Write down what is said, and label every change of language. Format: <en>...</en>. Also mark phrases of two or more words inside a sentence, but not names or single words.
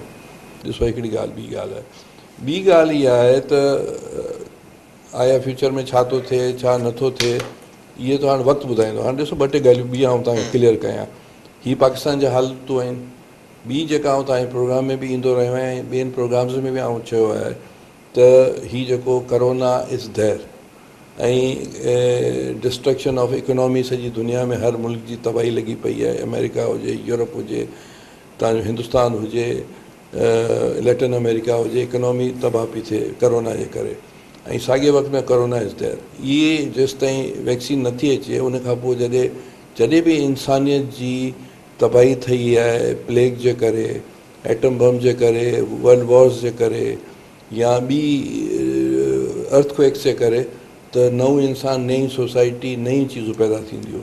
<sd>ॾिसो, हिकिड़ी ॻाल्हि, ॿी ॻाल्हि आहे। ॿी ॻाल्हि इहा आहे त आया फ्यूचर में छा थो थिए, छा नथो थिए, इहे त हाणे वक़्तु ॿुधाईंदो। हाणे ॾिसो, 2 टे ॻाल्हियूं ॿी आऊं तव्हांखे क्लियर कयां। हीअ पाकिस्तान जा हालतूं आहिनि। ॿी जेका आऊं तव्हांजे प्रोग्राम में बि ईंदो रहियो आहियां, ॿियनि प्रोग्राम्स में बि आऊं चयो आहे त हीअ जेको करोना</sd> <en>is there</en> <sd>ऐं</sd> <en>destruction of economy</en> <sd>सॼी दुनिया में हर मुल्क जी तबाही लॻी पई आहे। अमेरिका हुजे, यूरोप हुजे, तव्हांजो हिंदुस्तान हुजे, लैटिन अमेरिका हुजे, इकोनॉमी तबाह पई थिए करोना जे करे। ऐं साॻिए वक़्त में करोना</sd> <en>is there.</en> <sd>इहे जेसिताईं वैक्सीन नथी अचे, उन खां पोइ जॾहिं बि इंसानियत जी तबाही थी आहे, प्लेग जे करे, एटम बम जे करे,</sd> <en>world wars</en> <sd>जे करे, या ॿी अर्थक्वेक्स जे करे, त नओं इंसानु, नई सोसाइटी, नई चीज़ूं पैदा थींदियूं।</sd>